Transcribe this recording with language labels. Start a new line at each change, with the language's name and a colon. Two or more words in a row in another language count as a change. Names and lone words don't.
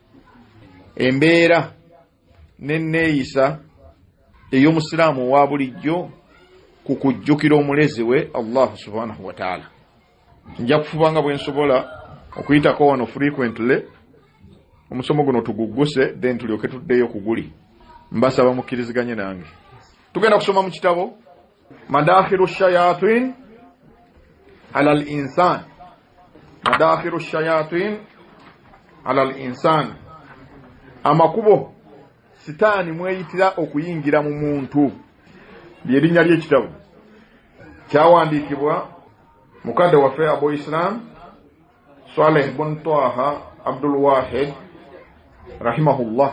Ganda: Embeera n'enneeyisa ey'omusiraamu wa bulijjo ku kujjukira omulezi we Allah
Arabic: سبحانه وتعالى.
Ganda: Nja kufubanga bwe nsobola okuyitako wano frequently omusomo guno tugugguse, then tulyoke tuddeyo ku guli. Mbasaba mukkiriziganye nange. Tugenda kusoma mu kitabo Madakhilu shayatin ala al-insan. Madakhilu shayatin ala al-insan, amakubo sitaani mweyitira okuyingira mu muntu. Lyerinnya ly'ekitabo kyawandiikibwa mukadde waffe Abu Islam Saleh ibn Taha Abdul Wahid rahimahullah.